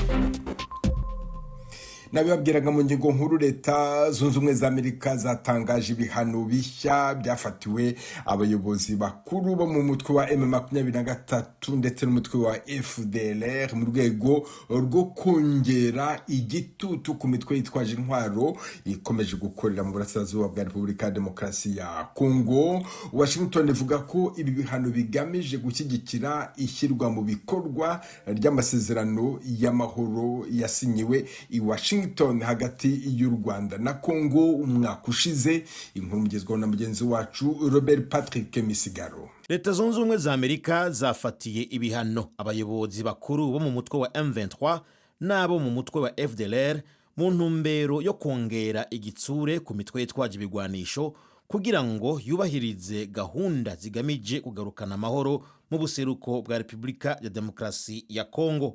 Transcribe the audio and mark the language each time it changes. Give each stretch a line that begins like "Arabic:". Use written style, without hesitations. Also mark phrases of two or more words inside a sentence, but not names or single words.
Kinyarwanda: Nabibabwiraga mu ngingo nkuru, Leta Zunze Ubumwe za Amerika zatangaje ibihano bishya byafatiwe abayobozi bakuru bo mu mutwe wa M23 ndetse n'umutwe wa FDLR mu rwego rwo kongera igitutu ku mitwe yitwaje intwaro ikomeje gukorera mu burasirazuba bwa Repubulika ya Demokarasi ya Kongo. Washington ivuga ko ibi bihano bigamije gushyigikira ishyirwa mu bikorwa ry'amasezerano y'amahoro yasinyiwe i Washington hagati y'u Rwanda na Kongo umwaka ushize. Inkuru mugezweho na mugenzi wacu Robert Patrick Misigaro.
Rundi: Leta Zunze Ubumwe za Amerika zafatiye ibihano abayobozi bakuru bo mu mutwe wa M23 n'abo mu mutwe wa FDLR mu ntumbero yo kongera igitsure ku mitwe yitwaje ibigwanisho kugira ngo yubahirize gahunda zigamije kugarukana amahoro mu buseruko bwa Repubulika ya Demokarasi ya Kongo.